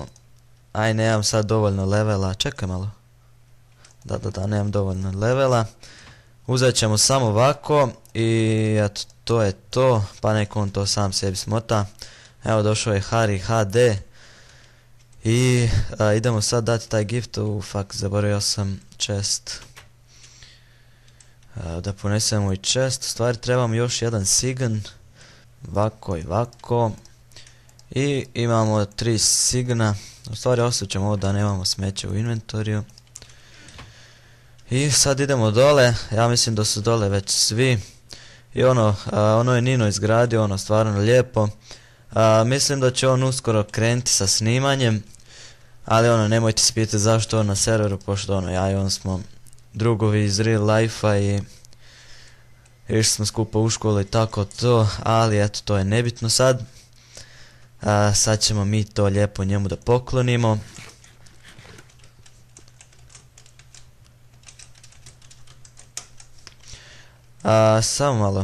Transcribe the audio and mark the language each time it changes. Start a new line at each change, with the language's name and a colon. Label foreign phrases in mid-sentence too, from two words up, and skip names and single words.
Croatian: Aj, nemam sad dovoljno levela, čekaj malo. Da, nemam dovoljno levela. Uzet ćemo samo ovako i eto, to je to, pa nek on to sam sebi smota. Evo, došao je Hari HD. I idemo sad dati taj gift. Fuck, zaboravio sam chest. Da ponesemo i chest. U stvari trebamo još jedan sign. Ovako i ovako. I imamo 3 signa. U stvari osjećamo ovo da nemamo smeće u inventoriju. I sad idemo dole. Ja mislim da su dole već svi. I ono je Nino izgradio, ono stvarno lijepo. Mislim da će on uskoro krenuti sa snimanjem. Ali ono, nemojte se pitati zašto on na serveru, pošto ono, ja i on smo drugovi iz
English: real life-
Croatian: a i išli smo skupa u školu i tako to, ali eto, to je nebitno sad. Sad ćemo mi to lijepo njemu da poklonimo. Samo malo.